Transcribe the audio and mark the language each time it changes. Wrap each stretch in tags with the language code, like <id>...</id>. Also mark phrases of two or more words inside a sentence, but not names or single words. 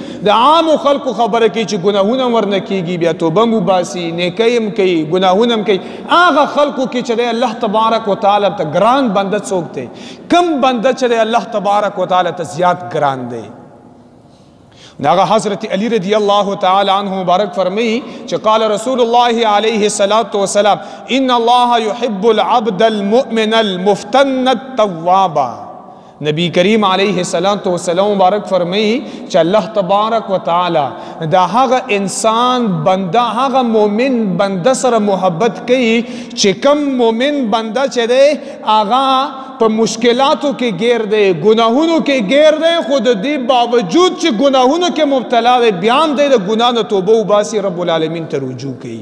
<ps>د عامو خلکو خبره کوي چې ګناهونه ورنه کیږي، بیا توبه مو باسي، نیکۍ هم کوي، ګناهونه هم کوي. هغه خلکو کې چې الله تبارک وتعالی ته ګران بنده څوک دی؟ کم بنده چې الله تبارک وتعالی ته زیات ګران دی؟ ناغا حضرت علی رضی اللہ تعالی عنہ مبارک فرمی کہ</ps> <ar>قال رسول اللہ علیہ السلام ان اللہ یحب العبد المؤمن المفتن التوابا.</ar> <ps>نبی کریم علیہ السلام مبارک فرمی کہ اللہ تبارک و تعالی دا هغه انسان بنده هغه مومن بنده سره محبت کوي چې کم مومن بنده چې دی هغه په مشکلاتو کې گیر دی، گناهونو کې گیر دی، خود دې باوجود چې گناهونو کې مبتلا دی بیا هم دی د ګناه نه توبه وباسي، رب العالمین ته رجوع کوي.</ps>